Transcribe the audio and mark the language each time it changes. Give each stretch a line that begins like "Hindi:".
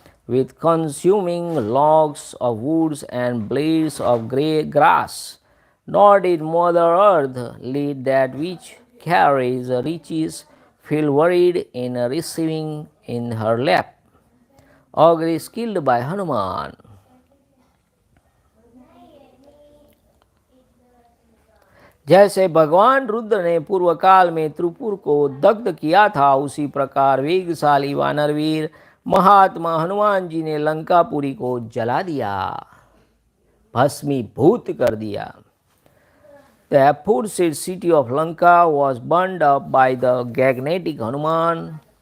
English: with consuming logs of woods and blades of grey grass. Nor did Mother Earth let that which carries riches feel worried in receiving in her lap. Ogre is killed by Hanuman.
Hindi: जैसे भगवान रुद्र ने पूर्व काल में त्रिपुर को दग्ध किया था, उसी प्रकार वेगशाली वानरवीर महात्मा हनुमान जी ने लंकापुरी को जला दिया, भस्मीभूत कर दिया.
English: The aforesaid city of Lanka was burned up by the gigantic Hanuman.